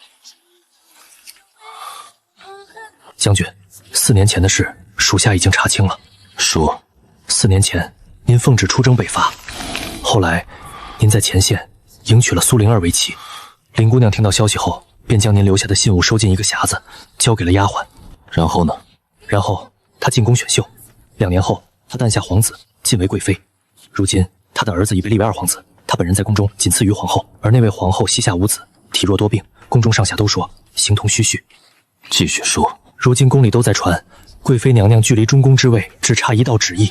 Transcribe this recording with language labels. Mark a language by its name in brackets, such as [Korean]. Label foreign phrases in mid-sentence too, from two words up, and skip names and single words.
[Chinese] 将軍，4年前的事，属下已經查清了。说，4年前您奉旨出征北伐，後來您在前線迎娶了蘇灵兒為妻。林姑娘聽到消息後，便將您留下的信物收進一個匣子，交給了丫鬟。然後呢？然後她進宮選秀，2年後她誕下皇子，晉為貴妃。如今她的兒子已被立為二皇子，她本人在宮中僅次於皇後，而那位皇后膝下無子，體弱多病，宮中上下都說形同虛續。繼續說。如今宮裡都在傳，貴妃娘娘距離中宮之位只差一道旨意。